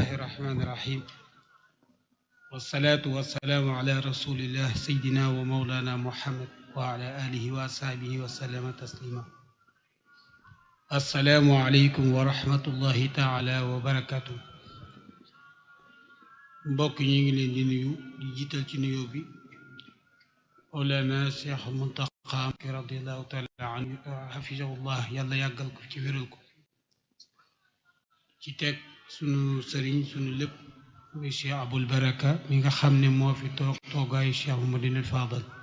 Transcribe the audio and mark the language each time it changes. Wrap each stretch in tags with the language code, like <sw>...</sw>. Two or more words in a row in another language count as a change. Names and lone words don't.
<ar>الرحمن الرحيم والصلاة والسلام على رسول الله سيدنا ومولانا محمد وعلى آله وصحبه وسلم تسليما السلام عليكم ورحمة الله تعالى وبركاته</ar> <wo>mbokk ñi ngi leen di nuyu di jiital ci nuyoo bi Mawlana Cheikh Muntaqa</wo> <ar>رضي الله تعالى عنه حفظه الله</ar> <wo>yàlla yàggal ko ci wéral ko ci teg sunu sëriñ sunu lépp muy Cheikh Abul Baraka mi nga xam ne moo fi toog toogaayu Cheikh Muhammadul Fadal</wo>